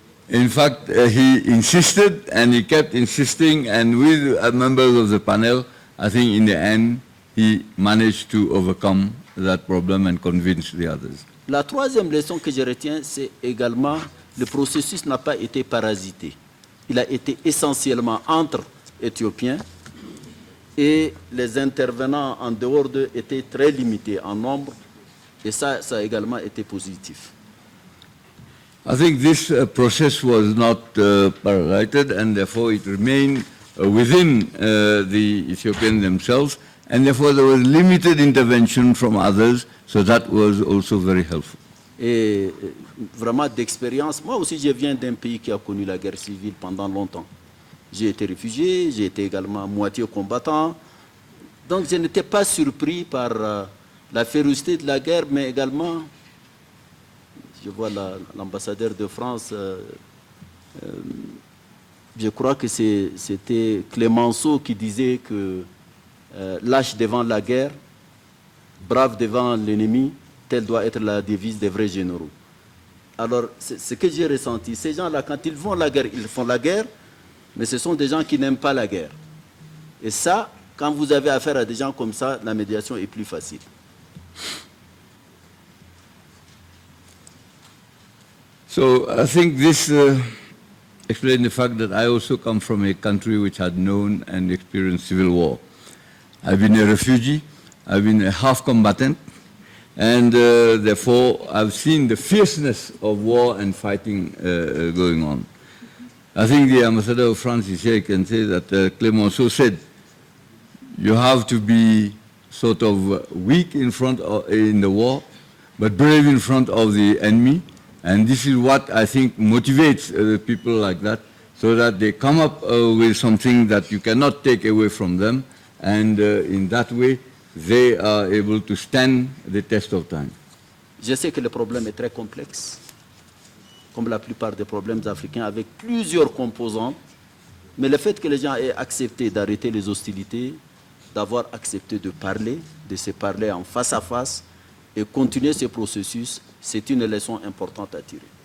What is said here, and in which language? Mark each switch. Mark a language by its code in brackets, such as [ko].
[en] In fact, he insisted and he kept insisting, and with members of the panel, I think in the end, he managed to overcome that problem and convince the others. [fr] La troisième leçon que je retiens, c'est également le processus n'a pas été parasité. Il a été essentiellement entre Éthiopiens et les intervenants en dehors d'eux étaient très limités en nombre et ça a également été positif. [en] I think this process was not parasited, and therefore it remained within the Ethiopians themselves, and therefore there was limited intervention from others, so that was also very helpful. [fr] Et vraiment d'expérience, moi aussi je viens d'un pays qui a connu la guerre civile pendant longtemps. J'ai été réfugié, j'ai été également moitié combattant, donc je n'étais pas surpris par la férocité de la guerre, mais également, je vois l'ambassadeur de France, je crois que c'était Clémenceau qui disait que lâche devant la guerre, brave devant l'ennemi, telle doit être la devise des vrais généraux. Alors, c'est ce que j'ai ressenti. Ces gens-là, quand ils font la guerre, ils font la guerre, mais ce sont des gens qui n'aiment pas la guerre. Et ça, quand vous avez affaire à des gens comme ça, la médiation est plus facile. [en] So I think this explains the fact that I also come from a country which had known and experienced civil war. I've been a refugee, I've been a half combatant, and therefore I've seen the fierceness of war and fighting going on. I think the ambassador of France is here, can say that Clemenceau said, you have to be sort of weak in front of, in the war, but brave in front of the enemy. And this is what I think motivates people like that, so that they come up with something that you cannot take away from them, and in that way, they are able to stand the test of time. [fr] Je sais que le problème est très complexe, comme la plupart des problèmes africains, avec plusieurs composants, mais le fait que les gens aient accepté d'arrêter les hostilités, d'avoir accepté de parler, de se parler en face à face, et continuer ce processus, c'est une leçon importante à tirer.